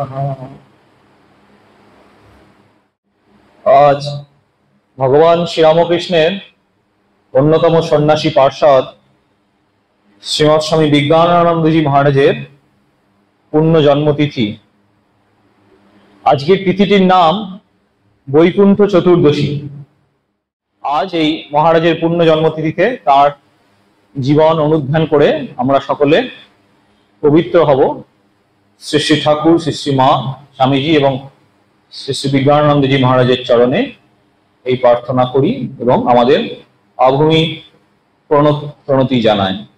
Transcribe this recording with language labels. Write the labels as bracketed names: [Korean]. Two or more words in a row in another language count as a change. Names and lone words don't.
[Bangla] আজ ভগবান শ্রী রামকৃষ্ণের অন্যতম সন্ন্যাসী পার্ষদ শ্রীমৎ স্বামী বিজ্ঞানানন্দ জী মহারাজের পূর্ণ জন্মতিথি। আজকের তিথিটির নাম বৈকুণ্ঠ চতুর্দশী। आज এই মহারাজের পূর্ণ জন্মতিথিতে তার জীবন অনুধ্যান করে আমরা সকলে পবিত্র হব। শ্রী শ্রী ঠাকুর, শ্রী শ্রী মা স্বামীজি এবং শ্রী শ্রী বিজ্ঞানানন্দজি মহারাজের চরণে এই প্রার্থনা করি এবং আমাদের আভূমি প্রণতি জানাই।